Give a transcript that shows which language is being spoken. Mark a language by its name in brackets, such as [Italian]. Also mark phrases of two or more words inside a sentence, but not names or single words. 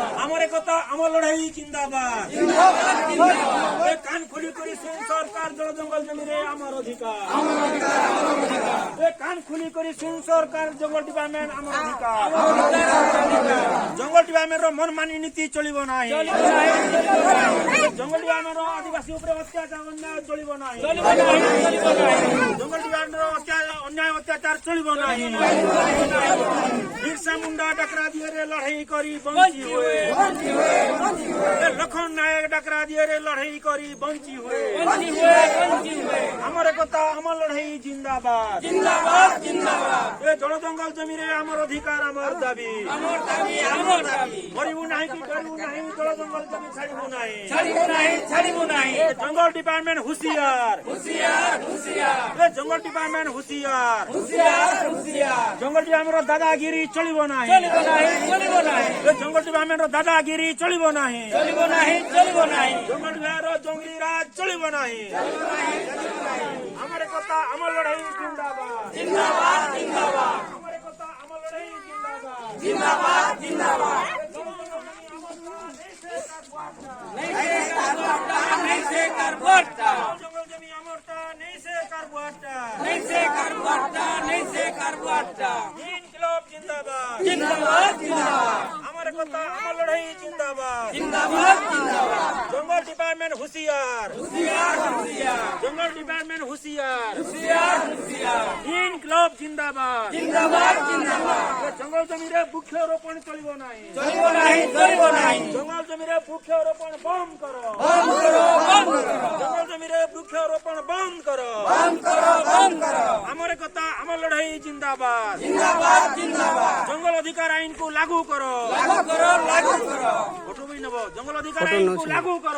[Odia] ଅମର ଏକତା ଅମର ଲଡ଼ାଈ ଜିନ୍ଦାବାଦ, ଜିନ୍ଦାବାଦ, ଜିନ୍ଦାବାଦ, ଏ କାନ ଖୋଲି କରି ସୁନ ସରକାର ଜଳ ଜଙ୍ଗଲ ଜମି ରେ ଅମର ଅଧିକାର, ଅମର ଅଧିକାର, ଅମର ଅଧିକାର, ଏ କାନ ଖୋଲି କରି ସୁନ ସରକାର ଜଙ୍ଗଲ ଡିପାର୍ଟମେଣ୍ଟ ଅମର ଅଧିକାର, ଅମର ଅଧିକାର, ଅମର ଅଧିକାର। ଜଙ୍ଗଲ ଡିପାର୍ଟମେଣ୍ଟ ର ମନମାନି ନୀତି ଚଳିବ ନାହିଁ, ଚଳିବ ନାହିଁ, ଚଳିବ ନାହିଁ, ଜଙ୍ଗଲ ଡିପାର୍ଟମେଣ୍ଟ ର ଆଦିବାସୀ ଉପର ଅତ୍ୟାଚାର ଅନ୍ୟାୟ ଚଳିବ ନାହିଁ, ଚଳିବ ନାହିଁ, ଚଳିବ ନାହିଁ, ଜଙ୍ଗଲ ଡିପାର୍ଟମେଣ୍ଟ ର ଅନ୍ୟାୟ ଅତ୍ୟାଚାର ଚଳିବ ନାହିଁ, ବିରସା ମୁଣ୍ଡା ଡାକରା ଦିଏ ରେ ଲଢ଼େଇ କରି ବଞ୍ଚି ହୁଏ, ବଞ୍ଚି ହୁଏ, ବଞ୍ଚି ହୁଏ, ଏ ଲଖନ ନାୟକ ଡାକରା ଦିଏ ରେ ଲଢ଼େଇ କରି ବଞ୍ଚି ହୁଏ, ବଞ୍ଚି ହୁଏ, ବଞ୍ଚି ହୁଏ। ଅମର ଏକତା ଅମର ଲଢ଼େଇ ଜିନ୍ଦାବାଦ, ଜିନ୍ଦାବାଦ, ଜିନ୍ଦାବାଦ, ଏ ଜଳ ଜଙ୍ଗଲ ଜମି ରେ ଅମର ଅଧିକାର ଅମର ଦାବି, ଅମର ଦାବି, ଅମର ଦାବି। ମରିବୁ ନାହିଁ କି ଡରିବୁ ନାହିଁ, ଜଳ ଜଙ୍ଗଲ ଜମି ଛାଡ଼ିବୁ ନାହିଁ, ଛାଡ଼ିବୁ ନାହିଁ, ଛାଡ଼ିବୁ ନାହିଁ। ଏ ଜଙ୍ଗଲ ଡିପାର୍ଟମେଣ୍ଟ ହୁସିଆର, ହୁସିଆର, ହୁସିଆର, ଏ ଜଙ୍ଗଲ ଡିପାର୍ଟମେଣ୍ଟ ହୁସିଆର, ହୁସିଆର, ହୁସିଆର। ଜଙ୍ଗଲ ଡିପାର୍ଟମେଣ୍ଟ ର ଦାଦାଗିରି ଚଳିବ ନାହିଁ, ଚଳିବ ନାହିଁ, ଚଳିବ ନାହିଁ, ଏ ଜଙ୍ଗଲ ଡିପାର୍ଟମେଣ୍ଟ ର ଦାଦାଗିରି ଚଳିବ ନାହିଁ, ଚଳିବ ନାହିଁ, ଚଳିବ ନାହିଁ, ଜଙ୍ଗଲ ବିଭାଗ ର ଜଙ୍ଗଲି ରାଜ ଚଳିବ ନାହିଁ, ଅମର ଏକତା ଅମର ଲଢ଼େଇ ଜିନ୍ଦାବାଦ, ଜିନ୍ଦାବାଦ, ଜିନ୍ଦାବାଦ, ଅମର ଏକତା ଅମର ଲଢ଼େଇ ଜିନ୍ଦାବାଦ, ଜିନ୍ଦାବାଦ, ଜିନ୍ଦାବାଦ। ନହିଁ ସେ କରବୋଟା, ନହିଁ ସେ କରବୋଟା, ଜଙ୍ଗଲ ଜମି ଅମରତା ନହିଁ ସେ କରବୋଟା, ନହିଁ ସେ କରବୋଟା, ନହିଁ ସେ କରବୋଟା। ଇନକଲାବ ଜିନ୍ଦାବାଦ, ଜିନ୍ଦାବାଦ, ଜିନ୍ଦାବାଦ, ଅମର ଏକତା ଅମର ଲଢ଼େଇ ଜିନ୍ଦାବାଦ, ଜିନ୍ଦାବାଦ, ଜିନ୍ଦାବାଦ, ଜଙ୍ଗଲ ଡିପାର୍ଟମେଣ୍ଟ ହୁସିଆର, ହୁସିଆର, ହୁସିଆର, ଜଙ୍ଗଲ ଡିପାର୍ଟମେଣ୍ଟ ହୁସିଆର, ହୁସିଆର, ହୁସିଆର, ଇନକଲାବ ଜିନ୍ଦାବାଦ, ଜିନ୍ଦାବାଦ, ଜିନ୍ଦାବାଦ। ଜଙ୍ଗଲ ଜମି ରେ ବୃକ୍ଷରୋପଣ ଚଳିବ ନାହିଁ, ଚଳିବ ନାହିଁ, ଚଳିବ ନାହିଁ, ଜଙ୍ଗଲ ଜମି ରେ ବୃକ୍ଷରୋପଣ [Hindi] बंद करो, बंद करो, बंद करो, [Odia] ଜଙ୍ଗଲ ଜମି ରେ ବୃକ୍ଷରୋପଣ [Hindi] बंद करो, बंद करो, बंद करो। [Odia] ଅମର ଏକତା ଅମର ଲଢ଼େଇ ଜିନ୍ଦାବାଦ, ଜିନ୍ଦାବାଦ, ଜିନ୍ଦାବାଦ, [Hindi] जंगल अधिकार आइन को लागू करो, लागू करो, लागू करो, फोटो भी नबो, जंगल अधिकार आइन को लागू करो,